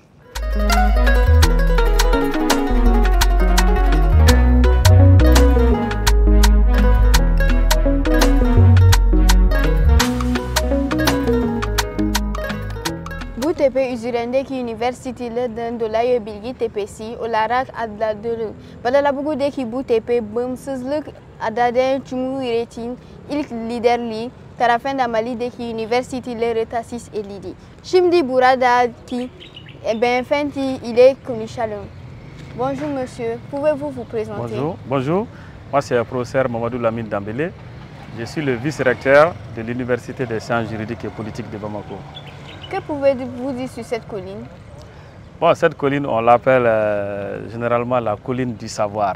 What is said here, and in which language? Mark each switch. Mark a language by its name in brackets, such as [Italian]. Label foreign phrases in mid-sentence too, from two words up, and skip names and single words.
[Turkish] Bu tepe üzerindeki üniversitelerden dolayı Bilgi Tepesi olarak adlandırılır. Badalabugu'daki bu tepe bağımsızlık adadan Cumhuriyet'in ilk liderliği tarafından Mali'deki üniversitelere tahsis edildi. Şimdi buradaki beyefendi ile konuşalım. [French] Bonjour monsieur, pouvez-vous vous présenter? Bonjour. Moi c'est le professeur Mamadou Lamine Dambélé. Je suis le vice-recteur de l'Université des sciences juridiques et politiques de Bamako. Que pouvez-vous dire sur cette colline? Bon, cette colline, on l'appelle généralement la colline du savoir.